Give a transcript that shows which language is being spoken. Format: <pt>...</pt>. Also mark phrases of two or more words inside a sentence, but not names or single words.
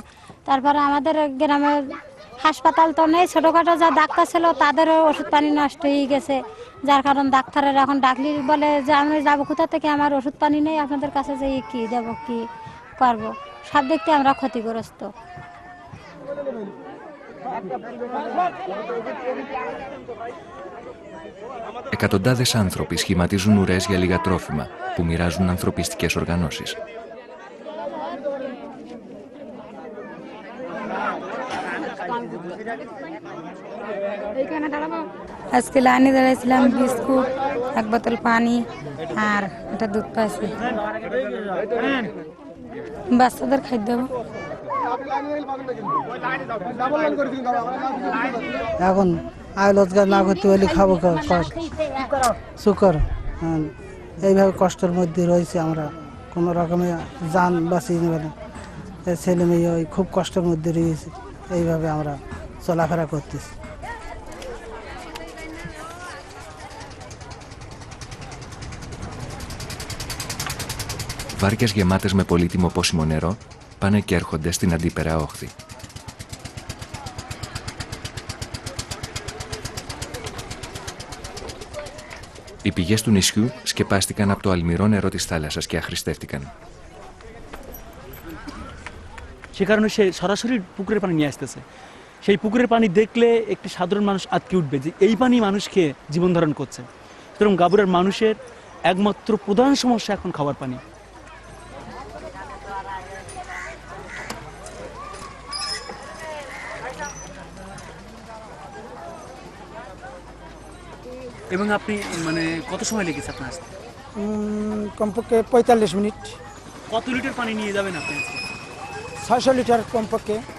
<bn>তারপরে আমাদের গ্রামে হাসপাতাল তো নেই, ছোটোখাটো যা ডাক্তার ছিল তাদেরও ওষুধ পানি নষ্ট হয়ে গেছে, যার কারণ ডাক্তারের এখন ডাকলি বলে যে আমি যাবো কোথা থেকে, আমার ওষুধ পানি নেই, আপনাদের কাছে যাই কী দেবো কী করবো, সব দিক থেকে আমরা ক্ষতিগ্রস্ত।</bn> <el>Εκατοντάδες άνθρωποι σχηματίζουν ουρές για λίγα τρόφιμα που μοιράζουν ανθρωπιστικές οργανώσεις.</el> <bn>আজকে লাইনে দাঁড়িয়েছিলাম, বিস্কুট, এক বোতল পানি আর একটা দুধ পাইছি, বাচ্চাদের খাদ্য দেবো। এখন আয় রোজগার না করতে পারলে খাবো শুকর, এইভাবে কষ্টের মধ্যে রয়েছে আমরা, কোনো রকমে যান বাঁচিয়ে নেবে না, ছেলে মেয়ে ওই খুব কষ্টের মধ্যে রয়েছে, এইভাবে আমরা চলাফেরা করতেছি।</bn> <el>Βάρκες γεμάτες με πολύτιμο πόσιμο νερό πάνε και έρχονται στην αντίπερα όχθη. Οι πηγές του νησιού σκεπάστηκαν από το αλμυρό νερό της θάλασσας και αχρηστεύτηκαν.</el> <bn>সে কারণে সে সরাসরি পুকুরের পানি নিয়ে আসতেছে। সেই পুকুরের পানি দেখলে একটি সাধারণ মানুষ আটকে উঠবে যে এই পানি মানুষ খেয়ে জীবন ধারণ করছে। সুতরাং গাবুরার মানুষের একমাত্র প্রধান সমস্যা এখন খাবার পানি। এবং আপনি মানে কত সময় লেগেছে আপনার আসতে? কমপক্ষে 45 মিনিট। কত লিটার পানি নিয়ে যাবেন আপনি? 600 লিটার কমপক্ষে।</bn>